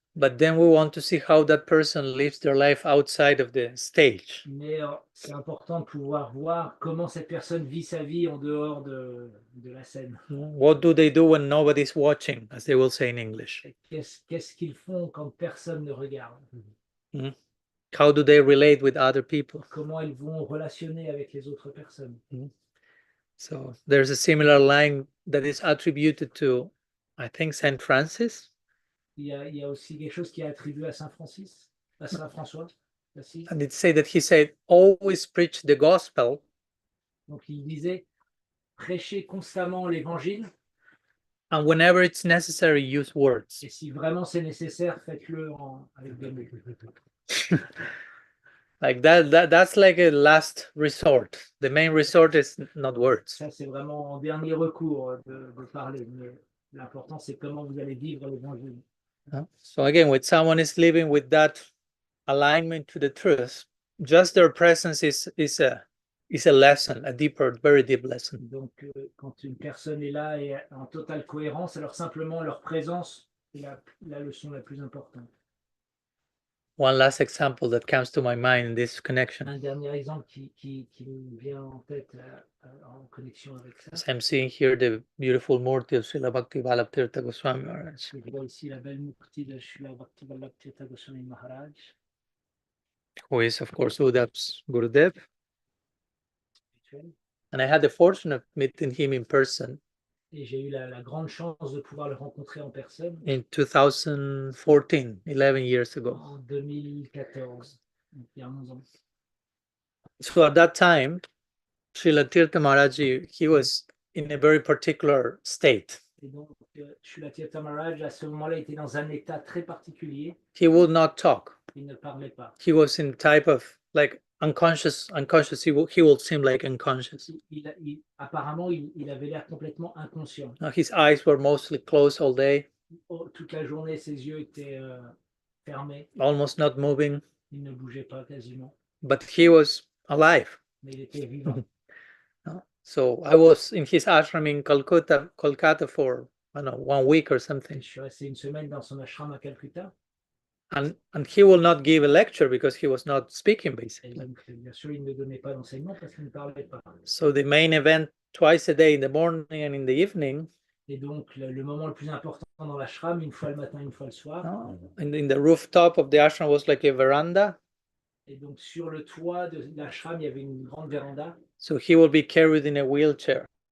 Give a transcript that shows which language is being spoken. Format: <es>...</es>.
<en>But then we want to see how that person lives their life outside of the stage.</en> <fr>Mais c'est important de pouvoir voir comment cette personne vit sa vie en dehors de la scène.</fr> <en>What do they do when nobody's watching, as they will say in English?</en> <fr>Qu'est-ce qu'ils font quand personne ne regarde?</fr> <en>How do they relate with other people?</en> <fr>Comment ils vont relationner avec les autres personnes?</fr> <en>So there's a similar line that is attributed to, I think, Saint Francis.</en> <fr>Il y a aussi quelque chose qui est attribué à Saint Francis, à Saint François.</fr> <en>And it say that he said, always preach the gospel.</en> <fr>Donc il disait, prêchez constamment l'évangile.</fr> <en>And whenever it's necessary, use words.</en> <fr>Et si vraiment c'est nécessaire, faites-le avec des mots.</fr> <en>Like that's like a last resort. The main resort is not words.</en> <fr>Ça, c'est vraiment en dernier recours de parler. Mais l'important, c'est comment vous allez vivre l'évangile.</fr> <en>So again, when someone is living with that alignment to the truth, just their presence is a lesson, a deeper, very deep lesson.</en> <fr>Donc, quand une personne est là et en totale cohérence, alors simplement leur présence est la leçon la plus importante.</fr> <en>One last example that comes to my mind in this connection.</en> <fr>Un dernier exemple qui me vient en tête en connexion avec ça.</fr> <en>As I'm seeing here the beautiful murti of Srila Bhakti Tirtha Goswami Maharaj.</en> <fr>Je vois ici la belle murti de Srila Bhakti Tirtha Goswami Maharaj.</fr> <en>Who is, of course, Uddhav's Gurudev. And I had the fortune of meeting him in person.</en> <fr>Et j'ai eu la grande chance de pouvoir le rencontrer en personne.</fr> <en>In 2014, 11 years ago.</en> <fr>En 2014, il y a 11 ans.</fr> <en>So at that time, Srila Tirtha Maharaj, he was in a very particular state.</en> <fr>Et donc, Srila Tirtha Maharaj, à ce moment-là, était dans un état très particulier.</fr> <en>He would not talk.</en> <fr>Il ne parlait pas.</fr> <en>He was in type of like unconscious. He will seem like unconscious.</en> <fr>Apparemment, il avait l'air complètement inconscient.</fr> <en>His eyes were mostly closed all day.</en> <fr>Toute la journée, ses yeux étaient fermés.</fr> <en>Almost not moving.</en> <fr>Il ne bougeait pas quasiment.</fr> <en>But he was alive.</en> <fr>Mais il était vivant.</fr> <en>So I was in his ashram in Kolkata for, I don't know, 1 week or something.</en> <fr>Je suis resté une semaine dans son ashram à Calcutta.</fr> <en>And he will not give a lecture because he was not speaking, basically.</en> <fr>Et donc, bien sûr, il ne donnait pas d'enseignement parce qu'il ne parlait pas.</fr> <en>So the main event twice a day, in the morning and in the evening.</en> <fr>Et donc, le moment le plus important dans l'ashram, une fois le matin, une fois le soir.</fr> <en>In the rooftop of the ashram was like a veranda.</en> <fr>Et donc, sur le toit de l'ashram, il y avait une grande véranda.</fr> <en>So he will be carried in a wheelchair.</en>